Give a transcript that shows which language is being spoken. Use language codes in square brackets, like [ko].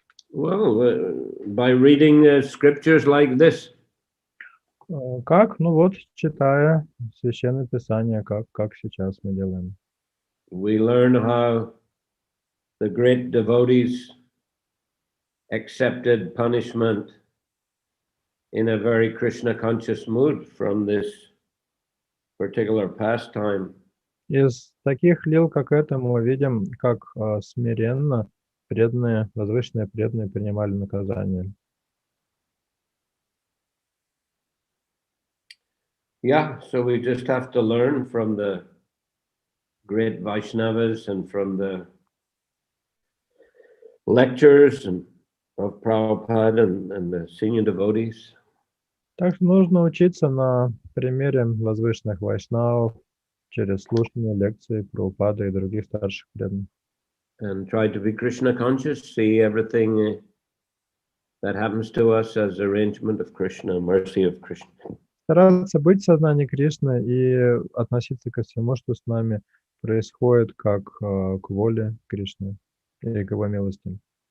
[en] Well, by reading scriptures like this. [ru] Как? Ну вот, читая Священное Писание, как сейчас мы делаем. [en] We learn how the great devotees accepted punishment in a very Krishna conscious mood from this particular pastime. [ru] Из таких лил, как это, мы видим, как смиренно преданные, возвышенные преданные принимали наказание. [en] Yeah, so we just have to learn from the great Vaishnavas and from the lectures of Prabhupada and the senior devotees. [ru] Так что нужно учиться на примере возвышенных вайшнавов через слушание лекций Прабхупады и других старших преданных. [en] And try to be Krishna conscious, see everything that happens to us as arrangement of Krishna, mercy of Krishna. [ru] Стараться быть в сознании Кришны и относиться ко всему, что с нами происходит, как к воле Кришны и к его милости.